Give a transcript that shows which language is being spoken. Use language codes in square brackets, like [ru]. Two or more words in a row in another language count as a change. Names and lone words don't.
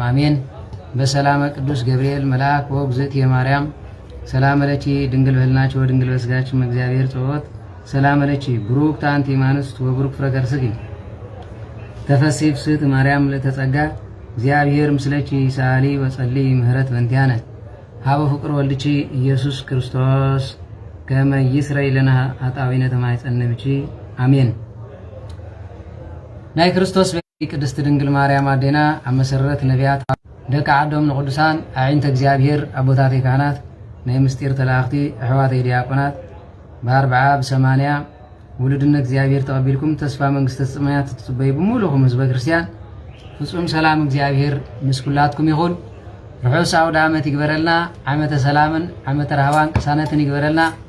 [gez] አሜን። በሰላመ ቅዱስ ገብርኤል መልአክ ወእግዝእትየ ማርያም ሰላም ለኪ ድንግል በሕሊናኪ ወድንግል በሥጋኪ እግዚአብሔር ጸወት ሰላም ለኪ ብሩክት አንቲ እማንስት ወብሩክ ፍሬ ከርሥኪ ተፈሥሒ ፍስሕት ማርያም ለተጸጋ እግዚአብሔር ምስለኪ ሰአሊ ወጸሊ ምህረት በእንቲአነ ሀበ ፍቅር ወልድኪ ኢየሱስ ክርስቶስ ከመ ይስረይ ለነ ኃጣውኢነ ተማኅፀነ ብኪ አሜን። [ti] ናይ ክርስቶስ ቅድስት ድንግል ማርያም አዴና አመሰረት ነቢያት ደቂ ዓዶም ንቅዱሳን አዕይንተ እግዚአብሔር አቦታተይ ካህናት ናይ ምስጢር ተላእኽቲ ኣሕዋተይ ዲያቆናት በ40 በ80 ውሉድነት እግዚአብሔር ተቀቢልኩም ተስፋ መንግስተ ሰማያት ትጽበዩ ብምሉኹም ህዝበ ክርስቲያን ፍጹም ሰላም እግዚአብሔር ምስ ኩላትኩም ይኹን። ርሑስ አውደ ዓመት ይግበረልና። ዓመተ ሰላምን ዓመተ ረሃባን ቅሳነትን ይግበረልና።